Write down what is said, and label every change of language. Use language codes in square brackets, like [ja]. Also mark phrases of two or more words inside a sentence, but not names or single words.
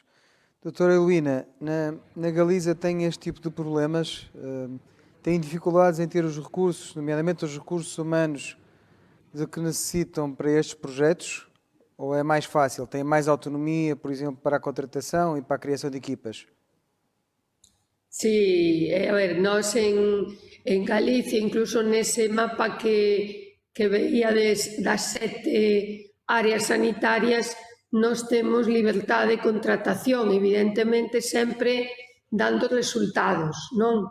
[pt] Doutora Heloína, na Galiza tem este tipo de problemas? Tem dificuldades em ter os recursos, nomeadamente os recursos humanos, de que necessitam para estes projetos? Ou é mais fácil? Tem mais autonomia, por exemplo, para a contratação e para a criação de equipas? [gl] Sí, a ver, nós en Galicia, incluso nese mapa que veíades das 7 áreas sanitarias, nós temos liberdade de contratación, evidentemente sempre dando resultados, non?